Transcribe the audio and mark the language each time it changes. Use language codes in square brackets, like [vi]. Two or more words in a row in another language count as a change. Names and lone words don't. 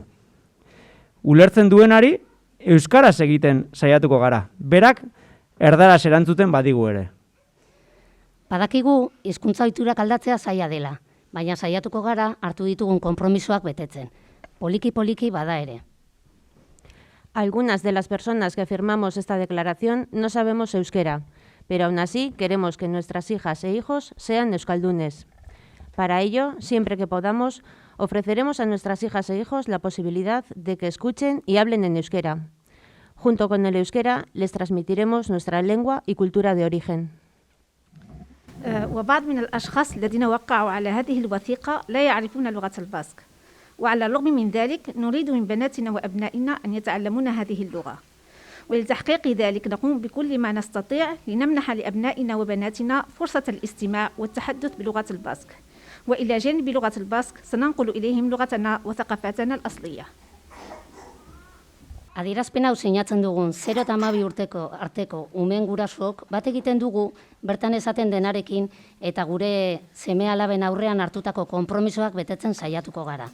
[eu] Ulertzen duenari, euskaraz egiten saiatuko gara, berak erdaraz erantzuten badigu ere. Badakigu hizkuntza ohiturak aldatzea zaila dela, baina saiatuko gara hartu ditugun konpromisoak betetzen. Poliki-poliki bada ere. [es] Algunas de las personas que firmamos esta declaración no sabemos euskera, pero aún así queremos que nuestras hijas e hijos sean euskaldunes. Para ello, siempre que podamos, ofreceremos a nuestras hijas e hijos la posibilidad de que escuchen y hablen en euskera. Junto con el euskera, les transmitiremos nuestra lengua y cultura de origen. [ar] وبعض من الأشخاص الذين وقعوا على هذه الوثيقة لا يعرفون لغة الباسك، وعلى الرغم من ذلك نريد من بناتنا وأبنائنا أن يتعلمون هذه اللغة، ولتحقيق ذلك نقوم بكل ما نستطيع لنمنح لأبنائنا وبناتنا فرصة الاستماع والتحدث بلغة الباسك، وإلى جانب لغة الباسك سننقل إليهم لغتنا وثقافتنا الأصلية. [eu] Adierazpen hau sinatzen dugun 0 eta 12 urteko arteko umeen gurasook bat egiten dugu bertan esaten denarekin eta gure seme-alaben aurrean hartutako konpromisoak betetzen saiatuko gara.